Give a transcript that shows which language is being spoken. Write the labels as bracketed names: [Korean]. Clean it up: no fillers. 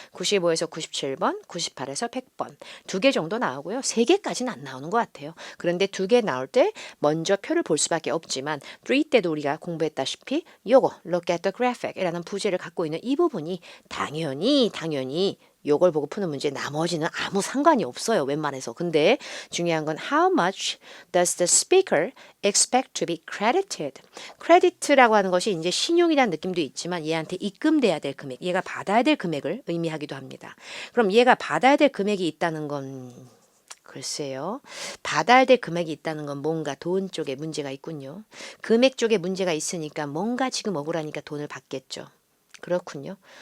[Korean] 95에서 97번, 98에서 100번 두 개 정도 나오고요. 세 개까지는 안 나오는 것 같아요. 그런데 두 개 나올 때 먼저 표를 볼 수밖에 없지만 3 때도 우리가 공부했다시피 요거 Look at the graphic 이라는 부제를 갖고 있는 이 부분이 당연히 요걸 보고 푸는 문제 나머지는 아무 상관이 없어요. 웬만해서. [English] 근데 중요한 건 how much does the speaker expect to be credited? [Korean] credit라고 하는 것이 이제 신용이라는 느낌도 있지만 얘한테 입금돼야 될 금액, 얘가 받아야 될 금액을 의미하기도 합니다. 그럼 얘가 받아야 될 금액이 있다는 건 글쎄요. 받아야 될 금액이 있다는 건 뭔가 돈 쪽에 문제가 있군요. 금액 쪽에 문제가 있으니까 뭔가 지금 억울하니까 돈을 받겠죠. 그렇군요.